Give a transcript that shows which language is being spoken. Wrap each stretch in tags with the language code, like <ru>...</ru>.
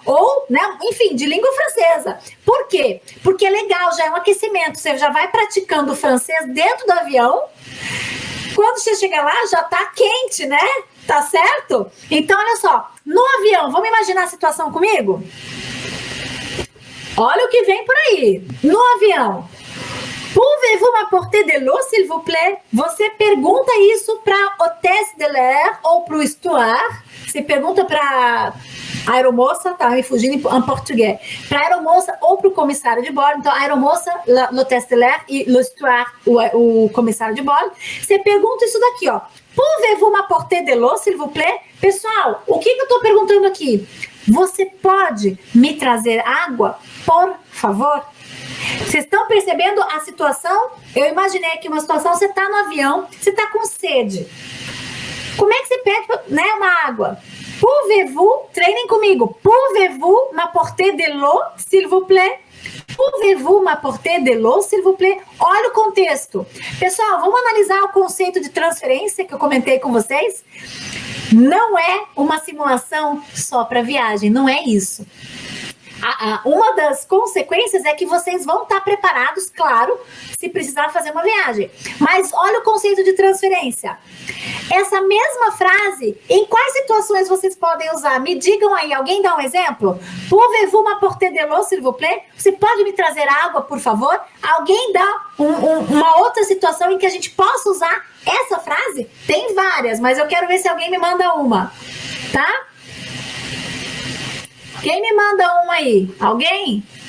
<pt>Ou, né, enfim, de língua francesa. Por quê? Porque é legal, já é um aquecimento, você já vai praticando o francês dentro do avião, quando você chegar lá já tá quente, né? Tá certo? Então, olha só, no avião, vamos imaginar a situação comigo? Olha o que vem por aí, no avião.</pt> <fr>Pouvez-vous m'apporter de l'eau, s'il vous plaît?</fr> <pt>Você pergunta isso para hôtesse de l'air ou para o steward. Você pergunta para a aeromoça, tá me fugindo em português. Para a aeromoça ou para o comissário de bordo. Então, a aeromoça, l'hôtesse de l'air e le steward, o comissário de bordo. Você pergunta isso daqui, ó.</pt> <fr>Pouvez-vous m'apporter de l'eau, s'il vous plaît?</fr> <pt>Pessoal, o que eu estou perguntando aqui? Você pode me trazer água, por favor? Vocês estão percebendo a situação? Eu imaginei aqui uma situação, você está no avião, você está com sede. Como é que você pede, né, uma água?</pt> <fr>Pouvez-vous,</fr> <pt>treinem comigo.</pt> <fr>Pouvez-vous m'apporter de l'eau, s'il vous plaît? Pouvez-vous m'apporter de l'eau, s'il vous plaît?</fr> <pt>Olha o contexto. Pessoal, vamos analisar o conceito de transferência que eu comentei com vocês? Não é uma simulação só para viagem, não é isso. Uma das consequências é que vocês vão estar preparados, claro, se precisar fazer uma viagem. Mas olha o conceito de transferência. Essa mesma frase, em quais situações vocês podem usar? Me digam aí, alguém dá um exemplo?</pt> <fr>Pouvez-vous m'apporter de l'eau, s'il vous plaît?</fr> <pt>Você pode me trazer água, por favor? Alguém dá uma outra situação em que a gente possa usar essa frase? Tem várias, mas eu quero ver se alguém me manda uma, tá? Quem me manda uma aí? Alguém?</pt>